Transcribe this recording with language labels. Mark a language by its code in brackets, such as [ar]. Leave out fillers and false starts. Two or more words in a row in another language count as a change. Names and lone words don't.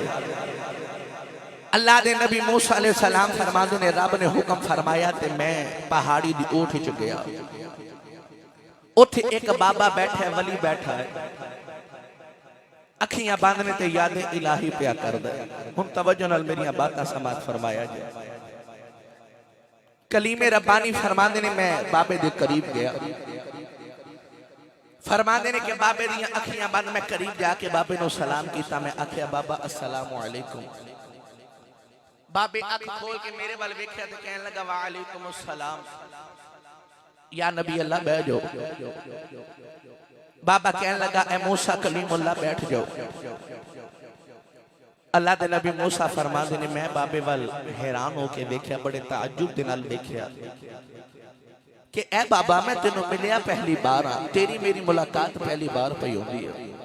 [pa] اللہ دے نبی موسیٰ علیہ السلام فرماتے نے رب نے حکم فرمایا تے میں پہاڑی دی اوٹھ چ گیا، اوتھے اک بابا بیٹھا ہے، ولی بیٹھا ہے، اکھیاں بند نے تے یاد الٰہی پیا کردے. ہن توجہ نال میریاں باتاں سماعت فرمایا جائے۔ کلیم ربانی فرماتے نے میں بابے دے قریب گیا، فرماتے نے کہ بابے دی اکھیاں بند، میں قریب جاکے بابے نوں سلام کیتا، میں آکھیا بابا [ar] السلام عليكم. [pa] بابے اکھ کھول کے میرے ول ویکھیا تو کہنے لگا [ar] وعليكم السلام يا نبي الله [pa] بیٹھ جاؤ. بابا کہنے لگا اے موسیٰ کلیم‌اللہ بیٹھ جاؤ. اللہ دے نبی موسیٰ فرماتے نے میں بابے ول حیران ہوکے ویکھیا، بڑے تعجب دے نال ویکھیا کہ اے بابا میں تینوں ملیا پہلی بار ہاں، تیری میری ملاقات پہلی بار پئی ہوندی ہے.